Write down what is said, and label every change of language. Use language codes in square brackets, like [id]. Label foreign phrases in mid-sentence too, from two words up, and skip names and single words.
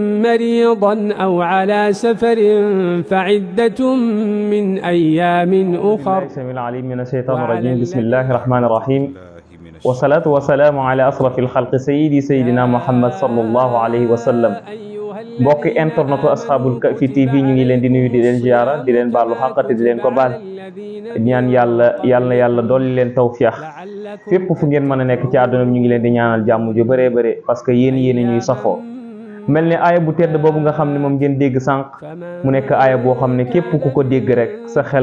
[ar] مريضا أو على سفر فعدة من أيام أخر. السميع العليم من الشيطان الرجيم. بسم الله الرحمن الرحيم والصلاة والسلام على أشرف الخلق سيدنا محمد صلى الله عليه وسلم. [wo] mbokki internetu Ashabul Kahfi TV ñu ngi leen di nuyu di leen ziara di leen baalu xàqate di leen ko baal ñaan yàlla dolli leen tawfiix fépp fu ngeen mën a nekk ci àdduna ñu ngi leen di ñaanal jàmm ju bëree bëri [fr] parce que [wo] yéen ñuy safoo mel ni aaya bu tedd boobu nga xam ne moom ngeen dégg sànq mu nekk aaya boo xam ne képp ku ko dégg rek sa xel